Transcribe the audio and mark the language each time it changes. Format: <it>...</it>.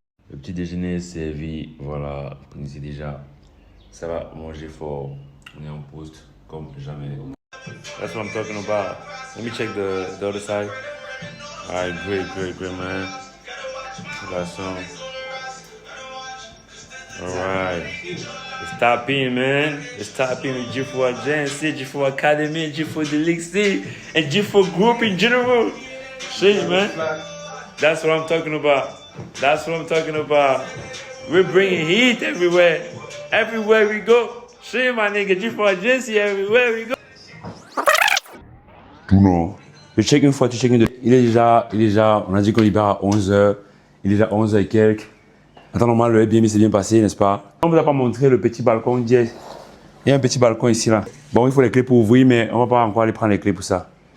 <fr>Le petit déjeuner est servi, voilà, ici déjà. Ça va manger fort. On est en poste comme jamais.</fr> <en>That's what I'm talking about. Let me check the other side. Alright, great, man. Relation. Alright. It's tapping, man. It's tapping with G4 Agency, G4 Academy, G4 Delixi, and G4 Group in general. Shit, man. That's what I'm talking about. We're bringing heat everywhere. Everywhere we go. Shit, my nigga. G4 Agency, everywhere we go.</en> <fr>Tout non. Je check une fois, tu check une deux. Il est déjà, on a dit qu'on libère à 11h. Il est déjà 11h et quelques. Attends, normalement, le Airbnb s'est bien passé, n'est-ce pas? On ne vous a pas montré le petit balcon. Il y a un petit balcon ici, là. Bon, il faut les clés pour ouvrir, mais on ne va pas encore aller prendre les clés pour ça.</fr>